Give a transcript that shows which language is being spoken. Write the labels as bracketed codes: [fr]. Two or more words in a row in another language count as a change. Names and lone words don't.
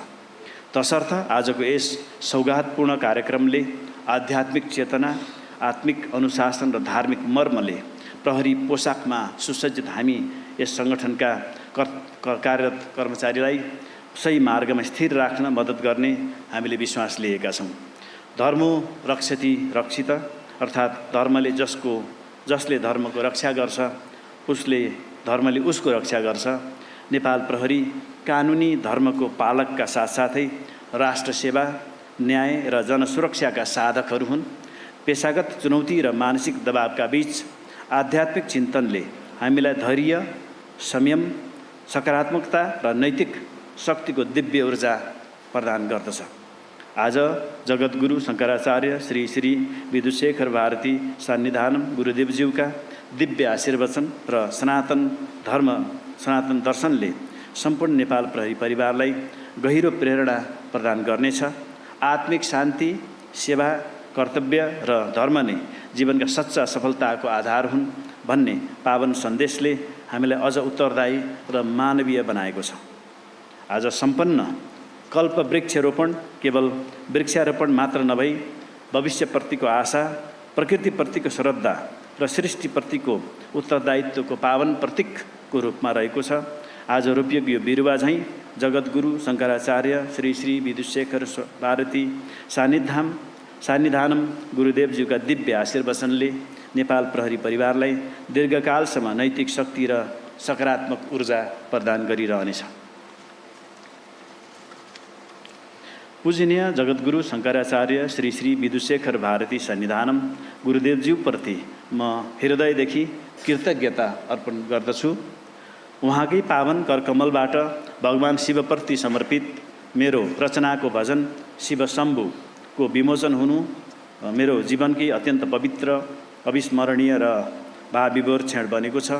[ne] तसर्थ आजको यस सौगातपूर्ण कार्यक्रमले आध्यात्मिक चेतना, आत्मिक अनुशासन र धार्मिक मर्मले प्रहरी पोसाकमा सुसज्जित हामी यस सङ्गठनका कार्यरत कर्मचारीलाई सही मार्गमा स्थिर राख्न मद्दत गर्ने हामीले विश्वास लिएका छौँ। [sa] धर्मो रक्षति रक्षित, [ne] अर्थात् धर्मले जसले धर्मको रक्षा गर्छ उसले धर्मले उसको रक्षा गर्छ। नेपाल प्रहरी कानुनी धर्मको पालकका साथसाथै राष्ट्र सेवा, न्याय र जनसुरक्षाका साधकहरू हुन्। पेशागत चुनौती र मानसिक दबावका बीच आध्यात्मिक चिन्तनले हामीलाई धैर्य, संयम, सकारात्मकता र नैतिक शक्तिको दिव्य ऊर्जा प्रदान गर्दछ। आज जगद्गुरु शङ्कराचार्य श्री श्री विदुशेखर भारती सान्निधानम गुरुदेवज्यूका दिव्य आशीर्वचन र सनातन दर्शनले सम्पूर्ण नेपाल प्रहरी परिवारलाई गहिरो प्रेरणा प्रदान गर्नेछ। आत्मिक शान्ति, सेवा, कर्तव्य र धर्म नै जीवनका सच्चा सफलताको आधार हुन् भन्ने पावन सन्देशले हामीलाई अझ उत्तरदायी र मानवीय बनाएको छ। आज सम्पन्न कल्प वृक्षरोपण केवल वृक्षारोपण मात्र नभई भविष्यप्रतिको आशा, प्रकृतिप्रतिको श्रद्धा र सृष्टिप्रतिको उत्तरदायित्वको पावन प्रतीकको रूपमा रहेको छ। आज रोपिएको यो बिरुवा झैँ जगद्गुरु शङ्कराचार्य श्री श्री विदुशेखर भारती सान्निधानम गुरुदेवज्यूका दिव्य आशीर्वचनले नेपाल प्रहरी परिवारलाई दीर्घकालसम्म नैतिक शक्ति र सकारात्मक ऊर्जा प्रदान गरिरहनेछ। पूजनीय जगद्गुरु शङ्कराचार्य श्री श्री विदुशेखर भारती सन्निधानम गुरुदेवज्यूप्रति म हृदयदेखि कृतज्ञता अर्पण गर्दछु। उहाँकै पावन करकमलबाट भगवान शिवप्रति समर्पित मेरो रचनाको भजन शिव शम्भुको विमोचन हुनु मेरो जीवनकै अत्यन्त पवित्र, अविस्मरणीय र भावविभोर क्षण बनेको छ।